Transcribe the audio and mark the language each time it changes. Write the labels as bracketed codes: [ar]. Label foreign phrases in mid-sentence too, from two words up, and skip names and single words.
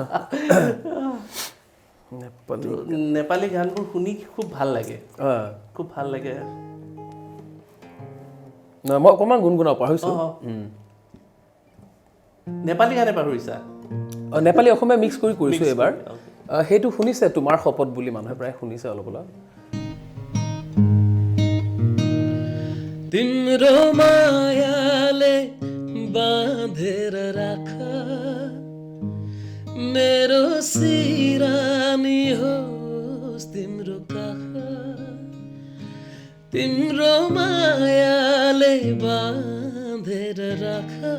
[as] নেপালী গানবোৰ শুনি খুব ভাল লাগে খুব ভাল লাগে মই অকণমান গুণগুণাও পাহৰিছোঁ নেপালী গানে পাহৰিছা নেপালী অসমীয়া মিক্স কৰি কৰিছোঁ এইবাৰ সেইটো শুনিছে তোমাৰ শপত বুলি মানুহে প্ৰায় শুনিছে অলপ অলপ [ne] तिम्रो मायाले बाँधेर राख मेरो सिरानी होस् तिम्रो काख तिम्रो मायाले बाँधेर राख